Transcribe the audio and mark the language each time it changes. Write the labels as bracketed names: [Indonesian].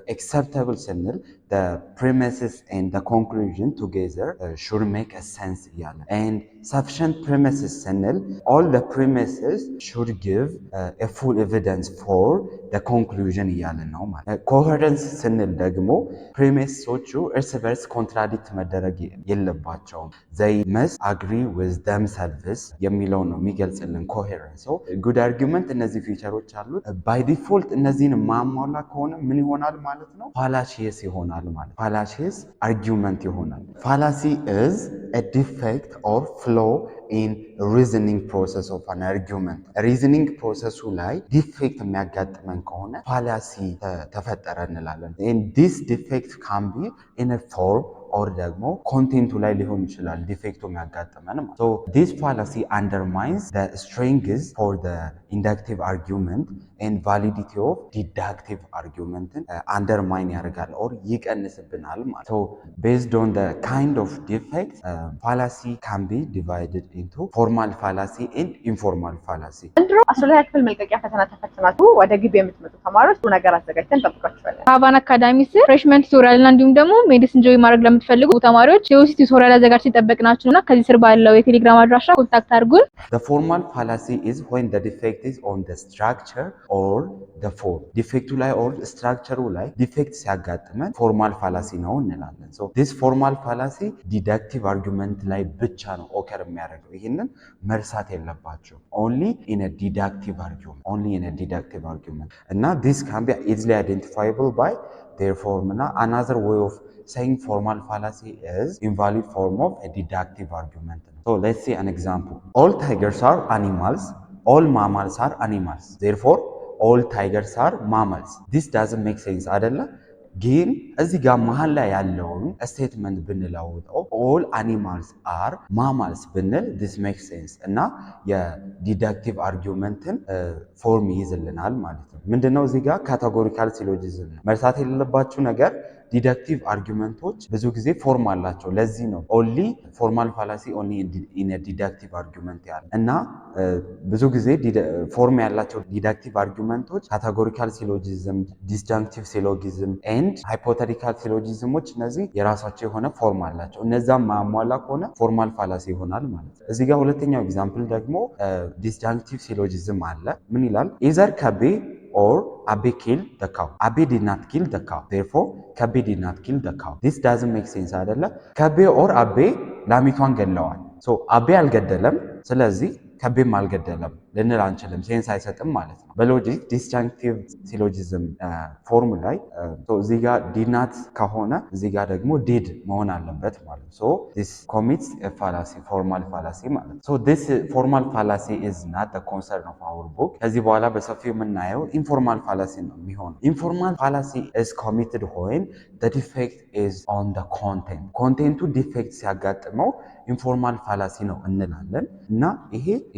[English] acceptable ስንል the premises and the conclusion together should make a sense እያለ and sufficient premises ስንል all the premises should give a full evidence for the conclusion [Amharic] እያለ ነው ማለት። [English] coherence ስንል ደግሞ [Amharic] premiseሶቹ እርስ በርስ ኮንትራዲክት መደረግ የለባቸውም። [English] they must agree with themselves [Amharic] የሚለው ነው የሚገልጽልን [English] coherence. so good argument [Amharic] እነዚህ ፊቸሮች አሉት። [English] by default [Amharic] እነዚህን ማሟላ ከሆነ ምን ይሆናል ማለት ነው? [English] fallacious [Amharic] ይሆናል ማለት። [English] fallacious argument [Amharic] ይሆናል። [English] fallacy is a defect or flaw in reasoning process of an argument. reasoning process ላይ defect የሚያጋጥመን ከሆነ fallacy ተፈጠረ እንላለን። and this defect can be in a form or [Amharic] ደግሞ ኮንቴንቱ ላይ ሊሆን ይችላል ዲፌክቱ የሚያጋጥመን ማለት። [English] so this fallacy undermines the strength for the inductive argument and validity of deductive argument undermine ያደርጋል [Amharic] or ይቀንስብናል ማለት። [English] so based on the kind of defect fallacy can be divided into formal fallacy and informal fallacy. [Amharic] እንድሮ 12ኛ ክፍል መልቀቂያ ፈተና ተፈትናችሁ ወደ ግቢ የምትመጡ ተማሪዎች ጥሩ ነገር አዘጋጅተን ጠብቃችኋለን። ሀቫን አካዳሚ ስር ፍሬሽመንት ቱቶሪያል እና እንዲሁም ደግሞ ሜዲሲን ጆይ ማድረግ ለምትፈልጉ ተማሪዎች የዩሲ ቱቶሪያል አዘጋጅተን ይጠበቅናችሁና ከዚህ ስር ባለው የቴሌግራም አድራሻ ኮንታክት አድርጉን። [English] The formal fallacy is when the defect is on the structure or the form. defectu ላይ or structure ላይ defect ሲያጋጥመን formal fallacy ነው እንላለን። so this formal fallacy deductive argument ላይ [Amharic] ብቻ ነው ኦከር የሚያደርገው። ይሄንን መርሳት የለባችሁ። [English] only in a deductive argument እና this can be easily identifiable by their form. እና another way of saying formal fallacy is invalid form of a deductive argument. so let's see an example. all tigers are animals, all mammals are animals, therefore all tigers are mammals. this doesn't make sense አይደለ? [Amharic] ግን እዚህ ጋር መሃል ላይ ያለውን ስቴትመንት ብንለውጠው [English] all animals are mammals [Amharic] ብንል [English] this makes sense [Amharic] እና የዲዳክቲቭ አርጊውመንትን ፎርም ይይዝልናል ማለት ነው። ምንድነው እዚህ ጋር ካቴጎሪካል ሲሎጂዝም ነው። መርሳት የሌለባችሁ ነገር ዲዳክቲቭ አርጊውመንቶች ብዙ ጊዜ ፎርም አላቸው። ለዚህ ነው [English] ኦንሊ ፎርማል ፋላሲ ኦንሊ ኢን ዲዳክቲቭ አርጊውመንት [Amharic] ያለ እና ብዙ ጊዜ ፎርም ያላቸው ዲዳክቲቭ አርጊውመንቶች ካቴጎሪካል ሲሎጂዝም፣ ዲስጃንክቲቭ ሲሎጊዝም ኤንድ ሃይፖቴቲካል ሲሎጂዝሞች እነዚህ የራሳቸው የሆነ ፎርም አላቸው። እነዛም ማሟላ ከሆነ ፎርማል ፋላሲ ይሆናል ማለት ነው። እዚህ ጋር ሁለተኛው ኤግዛምፕል ደግሞ ዲስጃንክቲቭ ሲሎጂዝም አለ። ምን ይላል? [English] ኢዘር ከቤ or Abe killed the cow. Abe did not kill the cow. Therefore, Kabe did not kill the cow. This doesn't make sense አይደለ? [Amharic] ከቤ or አቤ ላሚቷን ገለዋል። so አቤ አልገደለም፣ ስለዚህ ከቤም አልገደለም። ልንል አንችልም፣ ሴንስ አይሰጥም ማለት ነው። በሎጂክ ዲስጃንክቲቭ ሲሎጂዝም ፎርም ላይ እዚህ ጋር ዲናት ከሆነ እዚህ ጋር ደግሞ ዲድ መሆን አለበት ማለት ነው። [English] ሶ ዲስ ኮሚትስ ኤ ፋላሲ ፎርማል ፋላሲ [Amharic] ማለት ነው። [English] ሶ ዲስ ፎርማል ፋላሲ ኢዝ ናት ዘ ኮንሰርን ኦፍ አወር ቡክ። [Amharic] ከዚህ በኋላ በሰፊው የምናየው [English] ኢንፎርማል ፋላሲ ነው የሚሆነው። ኢንፎርማል ፋላሲ ኢዝ ኮሚትድ ዌን ዘ ዲፌክት ኢዝ ኦን ዘ ኮንቴንት። [Amharic] ኮንቴንቱ ዲፌክት ሲያጋጥመው ኢንፎርማል ፋላሲ ነው እንላለን እና ይሄ